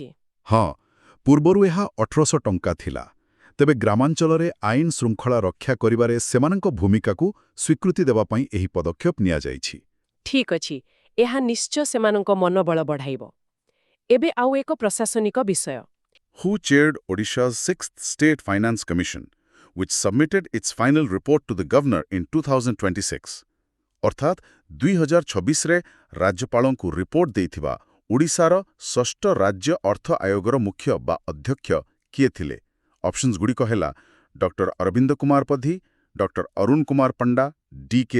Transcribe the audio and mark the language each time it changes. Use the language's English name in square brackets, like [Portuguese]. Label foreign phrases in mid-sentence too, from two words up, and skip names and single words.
[Odia] ହଁ, ପୂର୍ବରୁ ଏହା 1800 ଟଙ୍କା ଥିଲା। ତେବେ ଗ୍ରାମାଞ୍ଚଳରେ ଆଇନ ଶୃଙ୍ଖଳା ରକ୍ଷା କରିବାରେ ସେମାନଙ୍କ ଭୂମିକାକୁ ସ୍ୱୀକୃତି ଦେବା ପାଇଁ ଏହି ପଦକ୍ଷେପ ନିଆଯାଇଛି। ଠିକ୍ ଅଛି, ଏହା ନିଶ୍ଚୟ ସେମାନଙ୍କ ମନୋବଳ ବଢ଼ାଇବ। ଏବେ ଆଉ ଏକ ପ୍ରଶାସନିକ ବିଷୟ। [English] Who chaired Odisha's 6th State Finance Commission, which submitted its final report to the governor in 2026? [Odia] ଅର୍ଥାତ୍ 2026ରେ ରାଜ୍ୟପାଳଙ୍କୁ ରିପୋର୍ଟ ଦେଇଥିବା ଓଡ଼ିଶାର ଷଷ୍ଠ ରାଜ୍ୟ ଅର୍ଥ ଆୟୋଗର ମୁଖ୍ୟ ବା ଅଧ୍ୟକ୍ଷ କିଏ ଥିଲେ? ଅପସନ୍ସଗୁଡ଼ିକ ହେଲା ଡକ୍ଟର ଅରବିନ୍ଦ କୁମାର ପଧି, ଡକ୍ଟର ଅରୁଣ କୁମାର ପଣ୍ଡା, ଡି.କେ.